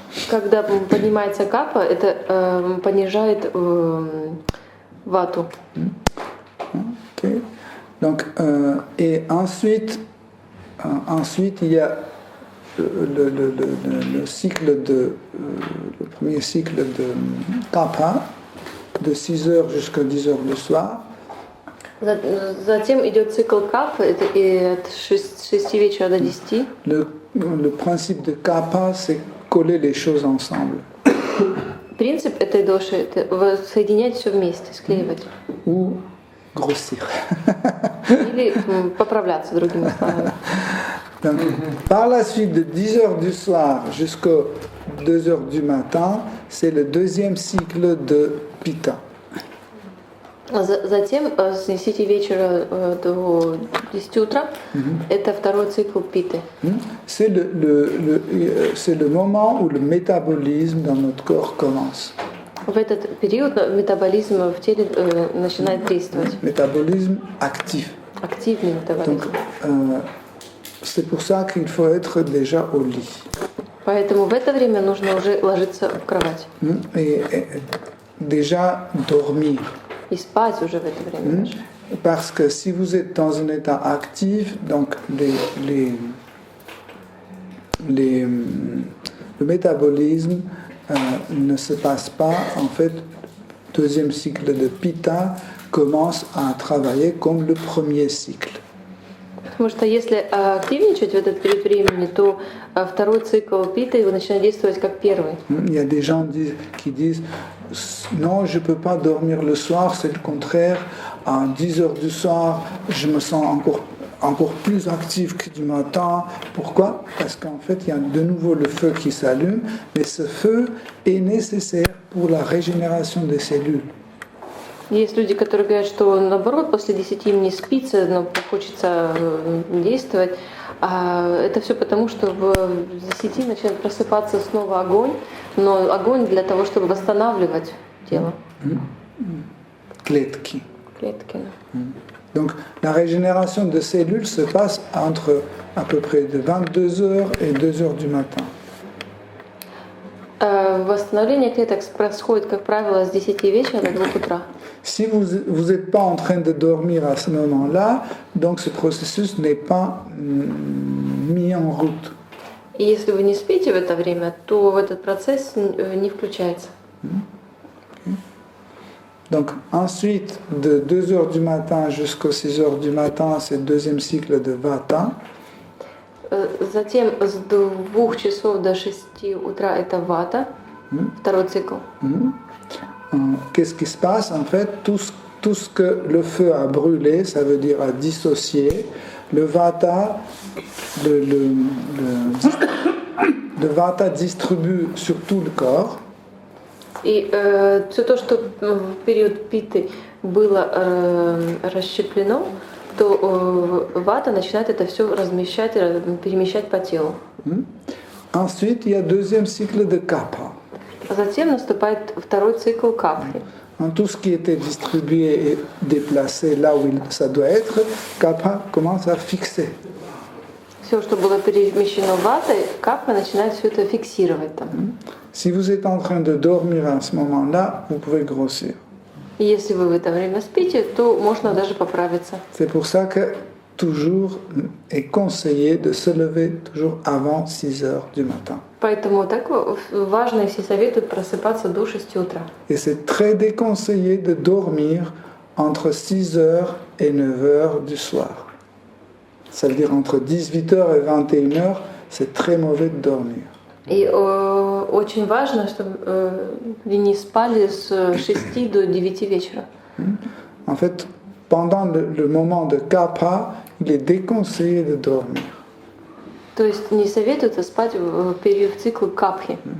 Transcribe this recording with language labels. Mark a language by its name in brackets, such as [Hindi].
[Russian] Когда поднимается капа, это понижает вату. [French] Ok. Donc, et ensuite, il y a le cycle le premier cycle de kappa, de 6 heures jusqu'à 10 heures du soir. [Russian] Затем идет цикл капа, это и от 6 вечера до 10. [French] Le principe de kappa, c'est coller les choses ensemble. [Russian] Принцип этой доши — это соединять все вместе, склеивать. [French] Ou grossir. [Russian] Или поправляться, другими словами. [French] Donc, par la suite, de 10 heures du soir jusqu'aux 2 heures du matin, c'est le deuxième cycle de Pitta. [Russian] Затем с 10 вечера до 10 утра это второй цикл питы. [French] C'est le moment où le métabolisme dans notre corps commence. [Russian] В этот период метаболизм в теле начинает действовать. [French] Métabolisme actif. [Russian] Активный метаболизм. [French] Donc, c'est pour ça qu'il faut être déjà au lit. [Russian] Поэтому в это время нужно уже ложиться в кровать. [French] Et déjà dormir. [Russian] И спать уже в это время. [French] Parce que si vous êtes dans un état actif, donc le métabolisme ne se passe pas. En fait, deuxième cycle de Pitta commence à travailler comme le premier cycle. [Russian] Потому что если активничать в этот период времени, то второй цикл питы начинает действовать как первый. [French] Il y a des gens qui disent non, je ne peux pas dormir le soir, c'est le contraire. À 10 heures du soir, je me sens encore plus actif que du matin. Pourquoi? Parce qu'en fait, il y a de nouveau le feu qui s'allume, mais ce feu est nécessaire pour la régénération des cellules. [Russian] Есть люди, которые говорят, что наоборот, после 10 им не спится, но хочется действовать. А это все потому, что в 10 начинает просыпаться снова огонь, но огонь для того, чтобы восстанавливать тело. Клетки. Клетки. [French] Donc la régénération de cellules se passe entre à peu près de 22 heures et 2 heures du matin. [Russian] Восстановление клеток происходит, как правило, с 10 вечера до 2 утра. [French] Si vous n'êtes pas en train de dormir à ce moment-là, donc ce processus n'est pas mis en route. [Russian] И если вы не спите в это время, то в этот процесс не включается. [French] Donc ensuite, de 2 heures du matin jusqu'aux 6 heures du matin, c'est le deuxième cycle de Vata. [Russian] Затем с 2 часов до 6 утра это вата, второй цикл. [French] Qu'est-ce qui se passe? En fait, tout ce que le feu a brûlé, ça veut dire a dissocié, le Vata, le Vata distribue sur tout le corps. [Russian] И все то, что в период питы было расщеплено, то вата начинает это все размещать, перемещать по телу. [French] Ensuite, il y a deuxième cycle de Kapha. [Russian] Затем наступает второй цикл капхи. [French] Tout ce qui était distribué et déplacé là où ça doit être, Kapha commence à fixer. [Russian] Все, что было перемещено ватой, капха начинает все это фиксировать там. [French] Si vous êtes en train de dormir à ce moment-là, vous pouvez grossir. [Russian] И если вы в это время спите, то можно даже поправиться. [French] C'est pour ça que toujours est conseillé de se lever toujours avant 6 heures du matin. [Russian] Поэтому так важно, и все советуют просыпаться до 6 утра. [French] Et c'est très déconseillé de dormir entre 6 heures et 9 heures du soir. Ça veut dire entre 18 heures et 21 heures, c'est très mauvais de dormir. [Russian] И очень важно, чтобы вы не спали с 6 до 9 вечера. [French] En fait, pendant le moment de Kapha, il est déconseillé de dormir. [Russian] То есть не советуется спать в период цикла капхи.